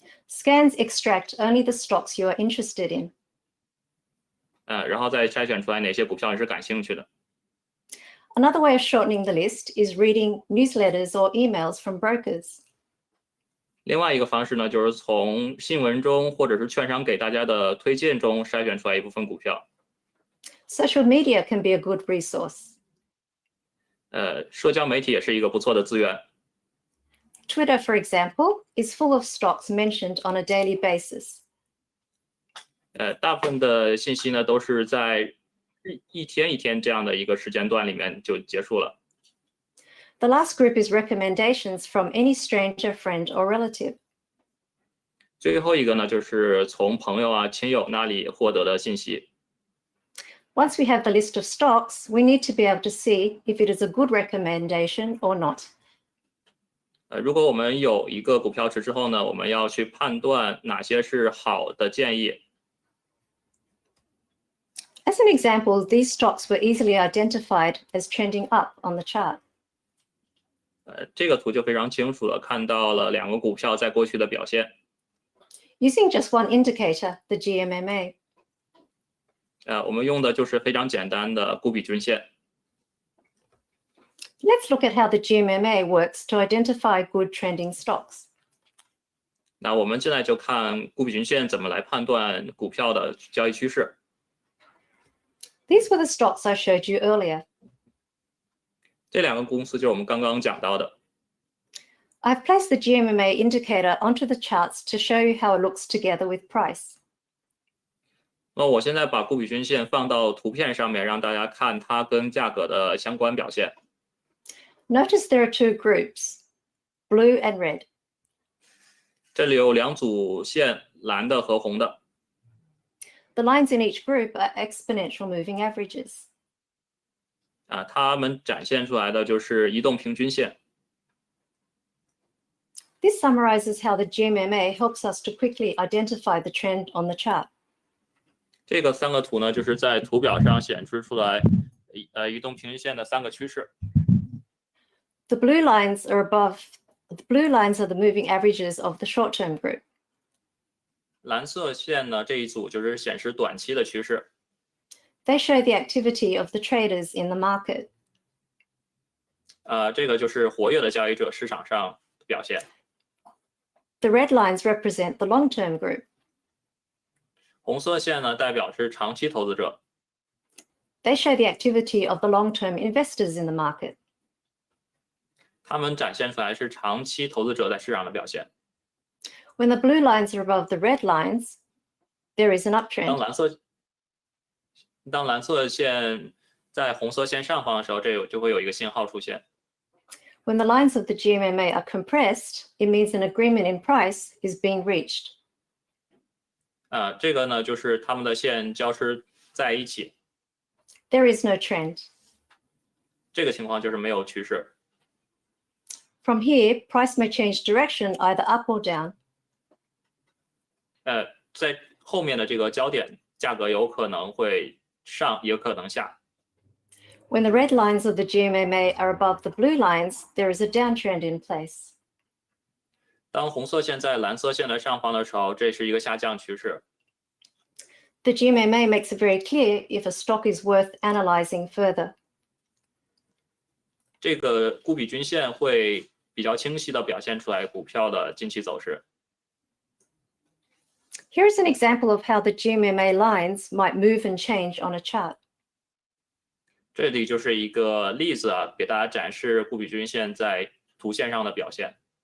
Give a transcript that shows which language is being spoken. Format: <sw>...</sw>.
<en>Scans extract only the stocks you are interested in.</en> <zh>然后再筛选出来哪些股票你是感兴趣的。</zh> <en>Another way of shortening the list is reading newsletters or emails from brokers.</en> <zh>另外一个方式呢，就是从新闻中或者是券商给大家的推荐中筛选出来一部分股票。</zh> <en>Social media can be a good resource.</en> <zh>社交媒体也是一个不错的资源。</zh> <en>Twitter, for example, is full of stocks mentioned on a daily basis.</en> <zh>大部分的信息呢都是在一天一天这样的一个时间段里面就结束了。</zh> <en>The last group is recommendations from any stranger, friend, or relative.</en> <zh>最后一个呢，就是从朋友啊、亲友那里获得的信息。</zh> <en>Once we have the list of stocks, we need to be able to see if it is a good recommendation or not.</en> <zh>如果我们有一个股票池之后呢，我们要去判断哪些是好的建议。</zh> <en>As an example, these stocks were easily identified as trending up on the chart.</en> <zh>这个图就非常清楚的看到了两个股票在过去的表现。</zh> <en>Using just one indicator, the GMMA.</en> <zh>我们用的就是非常简单的顾比均线。</zh> <en>Let's look at how the GMMA works to identify good trending stocks.</en> <zh>那我们现在就看顾比均线怎么来判断股票的交易趋势。</zh> <en>These were the stocks I showed you earlier.</en> <zh>这两个公司就是我们刚刚讲到的。</zh> <en>I've placed the GMMA indicator onto the charts to show you how it looks together with price.</en> <zh>那我现在把顾比均线放到图片上面，让大家看它跟价格的相关表现。</zh> <en>Notice there are two groups, blue and red.</en> <zh>这里有两组线，蓝的和红的。</zh> <en>The lines in each group are exponential moving averages.</en> <zh>它们展现出来的就是移动平均线。</zh> <en>This summarizes how the GMMA helps us to quickly identify the trend on the chart.</en> <zh>这个三个图呢，就是在图表上显示出来，移动平均线的三个趋势。</zh> <en>The blue lines are the moving averages of the short-term group.</en> <zh>蓝色线呢，这一组就是显示短期的趋势。</zh> <en>They show the activity of the traders in the market.</en> <zh>这个就是活跃的交易者市场上的表现。</zh> <en>The red lines represent the long-term group.</en> <zh>红色线呢，代表是长期投资者。</zh> <en>They show the activity of the long-term investors in the market.</en> <zh>他们展现出来是长期投资者在市场的表现。</zh> <en>When the blue lines are above the red lines, there is an uptrend.</en> <zh>当蓝色线在红色线上方的时候，这就会有一个信号出现。</zh> <en>When the lines of the GMMA are compressed, it means an agreement in price is being reached.</en> <zh>这个呢，就是它们的线交织在一起。</zh> <en>There is no trend.</en> <zh>这个情况就是没有趋势。</zh> <en>From here, price may change direction either up or down.</en> <zh>在后面的这个焦点，价格有可能会上，也有可能下。</zh> <en>When the red lines of the GMMA are above the blue lines, there is a downtrend in place.</en> <zh>当红色线在蓝色线的上方的时候，这是一个下降趋势。</zh> <en>The GMMA makes it very clear if a stock is worth analyzing further.</en> <zh>这个顾比均线会比较清晰地表现出来股票的近期走势。</zh> <en>Here's an example of how the GMMA lines might move and change on a chart.</en> <zh>这里就是一个例子给大家展示顾比均线在图线上的表现。</zh>